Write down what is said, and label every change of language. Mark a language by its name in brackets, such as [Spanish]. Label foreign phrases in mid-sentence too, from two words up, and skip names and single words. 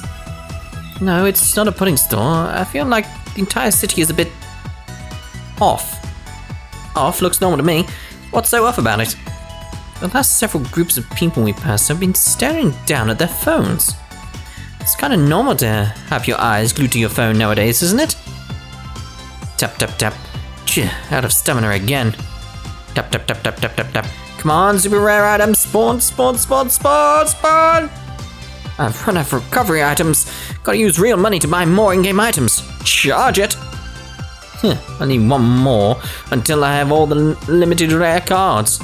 [English] No, it's not a pudding store. I feel like the entire city is a bit off. Off looks normal to me. What's so off about it? The last several groups of people we passed have been staring down at their phones. It's kind of normal to have your eyes glued to your phone nowadays, isn't it? Tap, tap, tap. Tch, out of stamina again. Tap, tap, tap, tap, tap, tap, tap. Come on, super rare items. Spawn. I've run out of recovery items. Gotta use real money to buy more in-game items. Charge it. I need one more until I have all the limited rare cards.